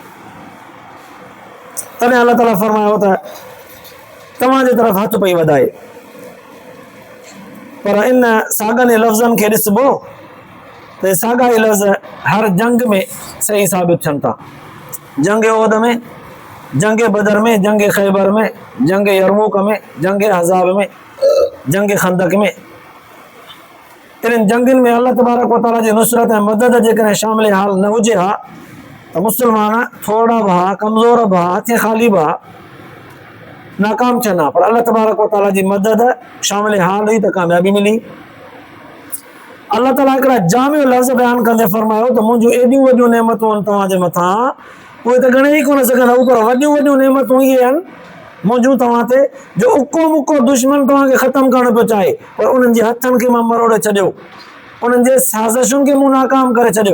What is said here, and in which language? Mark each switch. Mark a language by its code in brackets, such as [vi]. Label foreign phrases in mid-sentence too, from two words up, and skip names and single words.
[sd] तॾहिं अल्लाह ताला फरमायो त तव्हांजे तरफ़ हथ पई वधाए, पर इन साॻिए लफ़्ज़नि खे ॾिसबो त साॻा ई लफ़्ज़ हर जंग में सही साबित थियनि था। जंग उहद में, जंग बदर में, जंग ख़ैबर में, जंग यरमूक में, जंग अहज़ाब में, जंग खंदक में, इन्हनि जंगनि में [ar] الله تبارك وتعالى [sd] जी नुसरत ऐं मदद जेकॾहिं शामिल हाल न हुजे हा त मुस्लमान थोरा बि हा, कमज़ोर बि हा, हथे ख़ाली बि हा, नाकाम थियनि हा। पर [ar] الله تبارك وتعالى [sd] जी मदद शामिल हाल हुई त कामयाबी मिली। अल्लाह ताला हिकिड़ा जामियो लफ़्ज़ बयानु कंदे फरमायो त मुंहिंजूं एॾियूं वॾियूं नेमतूं आहिनि तव्हांजे मथां, उहे त ॻणे ई कोन सघंदा, पर वॾियूं वॾियूं नेमतूं इहे आहिनि मुंहिंजूं तव्हां ते, जो उको मुको दुश्मन तव्हांखे ख़तमु करणु पियो चाहे, पर उन्हनि जे हथनि खे मां मरोड़े छॾियो, उन्हनि जे साज़िशुनि खे मूं नाकाम करे छॾियो।